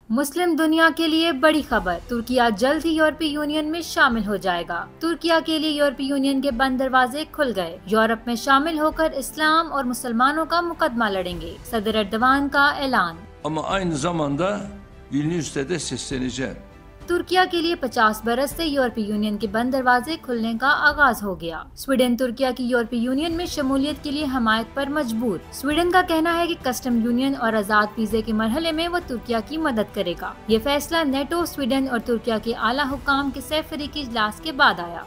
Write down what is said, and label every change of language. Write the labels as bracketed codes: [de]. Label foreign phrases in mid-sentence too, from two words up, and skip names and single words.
[ur] مسلم دنیا کے لیے بڑی خبر، ترکیہ جلد ہی یورپی یونین میں شامل ہو جائے گا. ترکیہ کے لیے یورپی یونین کے بند دروازے کھل گئے. یورپ میں شامل ہو کر اسلام اور مسلمانوں کا مقدمہ لڑیں گے، صدر اردوغان کا اعلان. [tr] Ama aynı zamanda Vilnius'te de sesleneceğim. [ur] ترکیہ کے لیے 50 برس سے یورپی یونین کے بند دروازے کھلنے کا آغاز ہو گیا. سویڈن ترکیہ کی یورپی یونین میں شمولیت کے لیے حمایت پر مجبور. سویڈن کا کہنا ہے کہ [en] customs union [ur] اور آزاد ویزے کے مرحلے میں وہ ترکیہ کی مدد کرے گا. یہ فیصلہ نیٹو، سویڈن اور ترکیہ کے اعلیٰ حکام کے سہ فریقی اجلاس کے بعد آیا.